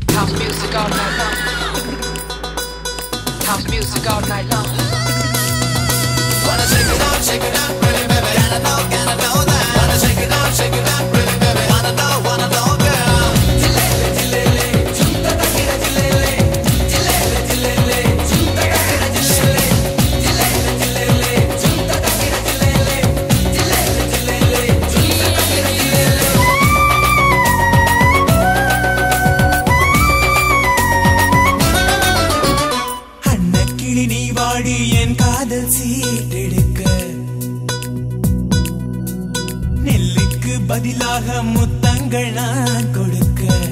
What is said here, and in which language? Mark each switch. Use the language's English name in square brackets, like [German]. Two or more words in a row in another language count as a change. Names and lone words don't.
[English] House music all night long. House music all night long. Wanna shake it out, really, baby. Gotta know that. Wanna shake it out, really, baby. Wanna know, girl. Jilele, jilele, junta takira jilele. Jilele, jilele, junta takira jilele. Jilele, jilele, junta takira jilele. Jilele, jilele, junta takira jilele. [Tamil] அன்னக்கிளி நீ வாடி என் காதல் சீட்டெடுக்க நெல்லுக்கு பதிலாக முத்தங்கள் நான் கொடுக்க